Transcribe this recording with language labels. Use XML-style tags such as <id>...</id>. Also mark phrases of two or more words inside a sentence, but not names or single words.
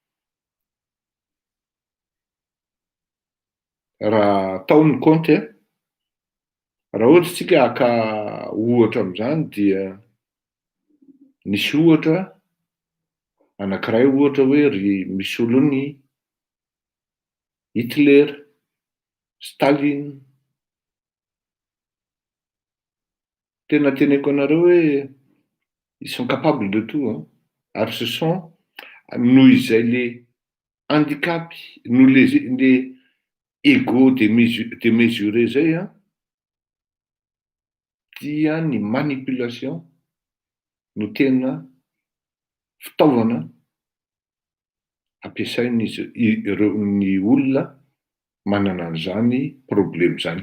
<mg>Raha ataony kaonty a, raha ohatra tsika haka ohatra amin'izany dia nisy ohatra anankiray ohatra hoe ry Mussolini, Hitler, Staline. Tena teneko anareo hoe</mg> <fr>ils sont capables de tout, hein.</fr> <mg>Ary</mg> <fr>ce sont</fr> <mg>noho izay le handicapy, noho le</mg> <fr>ego démesuré</fr> <mg>zay a, dia ny manipulation no tena fitaovana ampiasain'izy ireo ny olona manana an'izany problème zany.</mg>